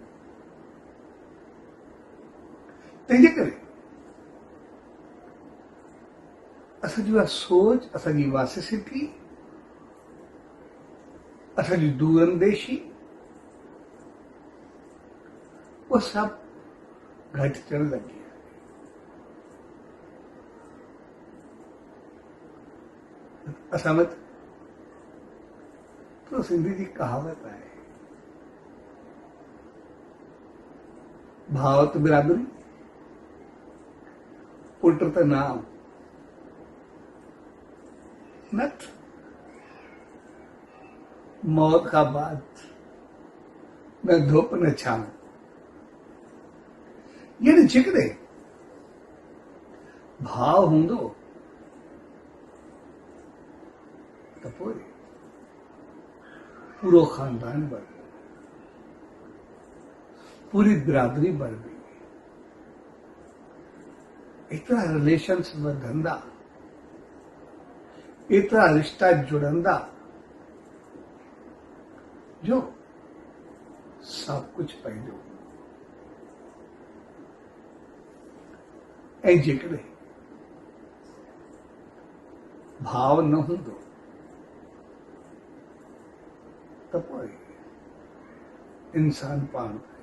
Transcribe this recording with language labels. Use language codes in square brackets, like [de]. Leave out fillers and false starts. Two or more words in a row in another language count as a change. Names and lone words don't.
[sd] तंहिंजे करे असांजी उहा सोच, असांजी वासिसिटी, असांजी दूरंदेशी उहा सभु घटि थियण लॻी आहे। असां वटि तो सिंधी जी कहावत है, भावत बिरादरी पुट त नाम नथ, [hi] मौत का बाद न धूप न छांव। [sd] यानी जेकॾहिं भाव हूंदो त पोइ पूरो खानदान [hi] बढ़ गया, [sd] पूरी बिरादरी [hi] बढ़ गई, [sd] एतिरा रिलेशन्स वधंदा, एतिरा रिश्ता जुड़ंदा जो सब कुछ पंहिंजो। ऐं जेकॾहिं भाव न हूंदो त पोइ इंसान पाण